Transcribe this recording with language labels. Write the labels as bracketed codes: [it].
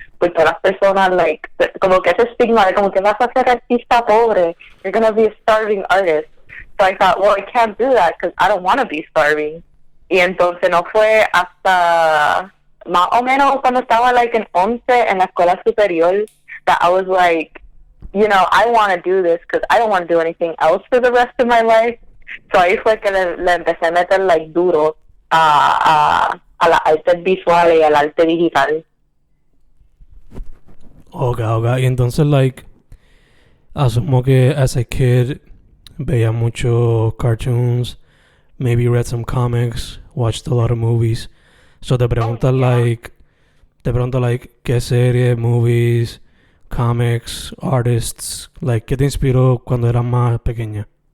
[es] Pues todas las personas, like, como que ese estigma de como que vas a ser artista pobre, [en] you're gonna be a starving artist. So I thought, well, I can't do that because I don't want to be starving. [es] Y entonces no fue hasta más o menos cuando estaba like en 11 en la escuela superior [en] that I was like, I want to do this because I don't want to do anything else for the rest of my life. [es] So ahí fue que le empecé a meter like duro a las artes visuales y al arte digital. Ok. Y entonces, like, asumo que [en] as a kid veía mucho cartoons, maybe read some comics, watched a lot of movies. [es] So te pregunto, like, ¿qué serie, movies, comics, artists, like, qué te inspiró cuando eras más pequeña?